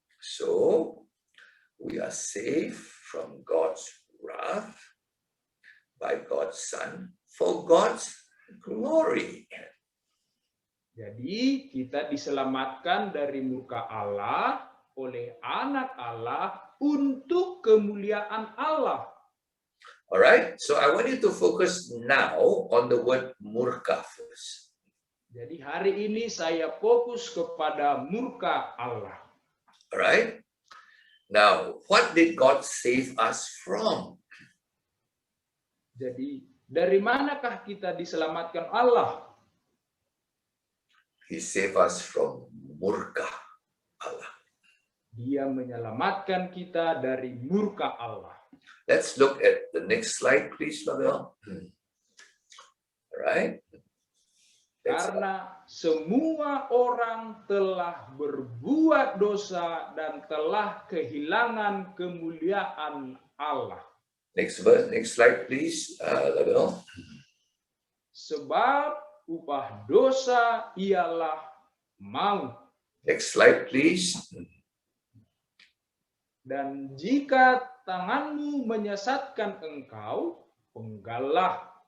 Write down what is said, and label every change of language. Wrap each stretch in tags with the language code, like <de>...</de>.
<en>So, we are safe from God's wrath by God's Son for God's glory.</en> <id>Jadi kita diselamatkan dari murka Allah oleh anak Allah untuk kemuliaan Allah.</id> <en>Alright? So, I want you to focus now on the word murka first.</en> <id>Jadi hari ini saya fokus kepada murka Allah.</id> <en>Alright? Now, what did God save us from?</en> <id>Jadi dari manakah kita diselamatkan Allah?</id> <en>He saved us from murka Allah.</en> <id>Dia menyelamatkan kita dari murka Allah.</id> <en>Let's look at the next slide, please, Mabel. Alright?</en> <id>Karena semua orang telah berbuat dosa dan telah kehilangan kemuliaan Allah.</id> <en>Next verse, next slide, please, Mabel.</en> <id>Sebab upah dosa ialah maut.</id> <en>Next slide, please.</en> <id>Dan jika tanganmu menyesatkan engkau, penggallah.</id>